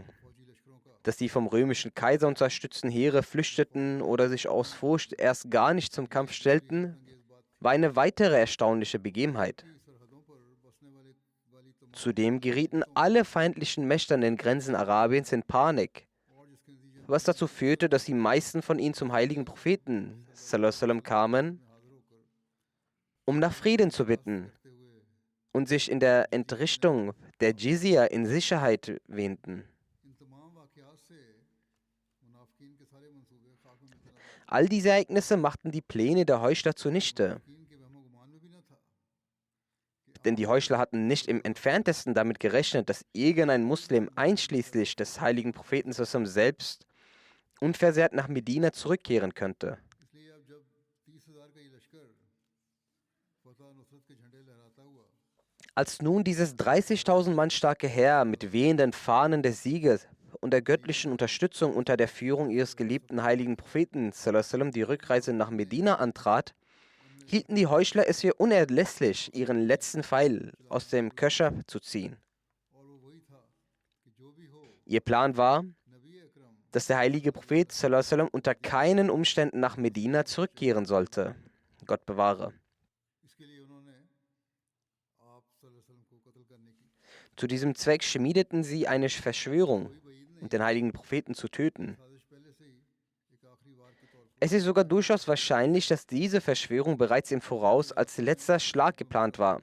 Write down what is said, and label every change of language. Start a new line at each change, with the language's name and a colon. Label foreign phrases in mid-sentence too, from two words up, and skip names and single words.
German: Dass die vom römischen Kaiser unterstützten Heere flüchteten oder sich aus Furcht erst gar nicht zum Kampf stellten, war eine weitere erstaunliche Begebenheit. Zudem gerieten alle feindlichen Mächte an den Grenzen Arabiens in Panik, was dazu führte, dass die meisten von ihnen zum heiligen Propheten
Arabic: صلى الله عليه وسلم
German: kamen, um nach Frieden zu bitten und sich in der Entrichtung der Jizya in Sicherheit wähnten. All diese Ereignisse machten die Pläne der Heuchler zunichte. Denn die Heuchler hatten nicht im Entferntesten damit gerechnet, dass irgendein Muslim einschließlich des heiligen Propheten
Arabic: صلى الله عليه وسلم
German: selbst unversehrt nach Medina zurückkehren könnte. Als nun dieses 30.000 Mann starke Heer mit wehenden Fahnen des Sieges und der göttlichen Unterstützung unter der Führung ihres geliebten heiligen Propheten
Arabic: صلى الله عليه وسلم
German: die Rückreise nach Medina antrat, hielten die Heuchler es für unerlässlich, ihren letzten Pfeil aus dem Köcher zu ziehen. Ihr Plan war, dass der heilige Prophet
Arabic: صلى الله عليه وسلم
German: unter keinen Umständen nach Medina zurückkehren sollte. Gott bewahre. Zu diesem Zweck schmiedeten sie eine Verschwörung, um den heiligen Propheten zu töten. Es ist sogar durchaus wahrscheinlich, dass diese Verschwörung bereits im Voraus als letzter Schlag geplant war.